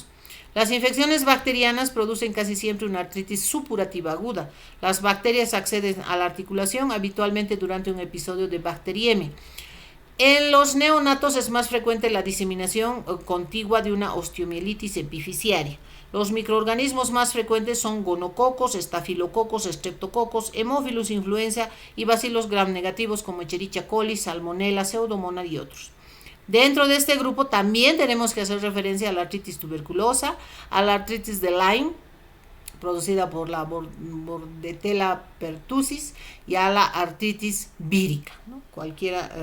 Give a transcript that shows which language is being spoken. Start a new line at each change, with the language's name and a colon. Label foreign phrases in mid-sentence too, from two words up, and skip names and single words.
Spanish: Las infecciones bacterianas producen casi siempre una artritis supurativa aguda. Las bacterias acceden a la articulación habitualmente durante un episodio de bacteriemia. En los neonatos es más frecuente la diseminación contigua de una osteomielitis epifisiaria. Los microorganismos más frecuentes son gonococos, estafilococos, streptococos, hemófilus influenza y bacilos gram negativos como Escherichia coli, salmonella, pseudomonas y otros. Dentro de este grupo también tenemos que hacer referencia a la artritis tuberculosa, a la artritis de Lyme, producida por la Bordetella pertussis, y a la artritis vírica, ¿no?